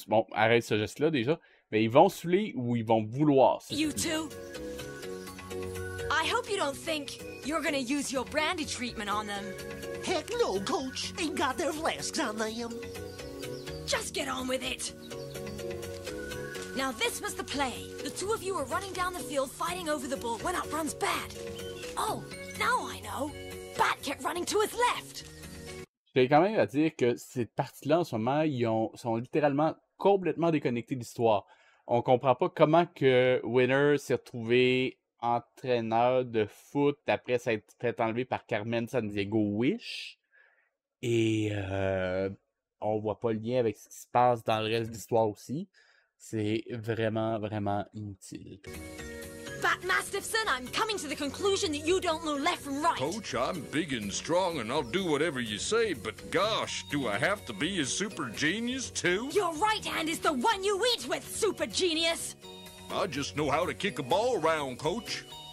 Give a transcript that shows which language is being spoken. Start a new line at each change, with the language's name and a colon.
French: Bon, arrête ce geste-là déjà. Mais ils vont saouler ou ils vont vouloir.
English: You two. I hope you don't think you're gonna use your brandy treatment on them. Heck no, Coach. Ain't got their flasks on them. Just get on with it. Now this was the play. The two of you were running down the field fighting over the ball when up runs Bat. Oh, now I know. Bat kept running to his left.
French: Je vais quand même à dire que cette partie-là, en ce moment, sont littéralement complètement déconnectés de l'histoire. On comprend pas comment que Winner s'est retrouvé entraîneur de foot après s'être fait enlever par Carmen Sandiego Wish. Et on voit pas le lien avec ce qui se passe dans le reste de l'histoire aussi. C'est vraiment, vraiment inutile.
English: Bat Mastiffson, I'm coming to the conclusion that you don't know left from right. Coach, I'm big and strong and I'll do whatever you say, but gosh, do I have to be a super genius too? Your right hand is the one you eat with, super genius. I just know how to kick a ball around, Coach.